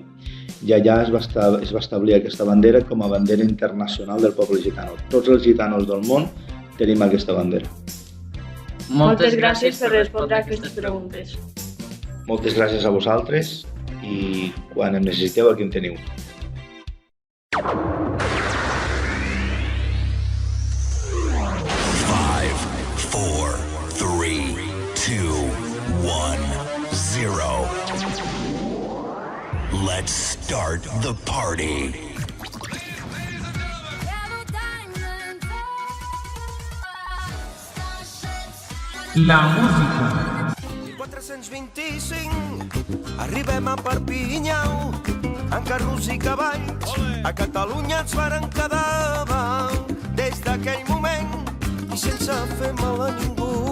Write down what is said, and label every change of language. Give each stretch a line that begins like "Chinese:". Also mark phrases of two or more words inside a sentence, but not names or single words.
Catalan: I allà es va establir aquesta bandera com a bandera internacional del poble gitano. Tots els gitanos del món tenim aquesta bandera. Moltes gràcies per respondre a aquestes preguntes. Moltes gràcies a vosaltres i quan em necessiteu aquí em teniu.
English: Let's start the party.
Catalan: La música. 425 arribem a Perpinyà en carros i cavalls. A Catalunya ens varen quedar des d'aquell moment i sense fer mal a ningú.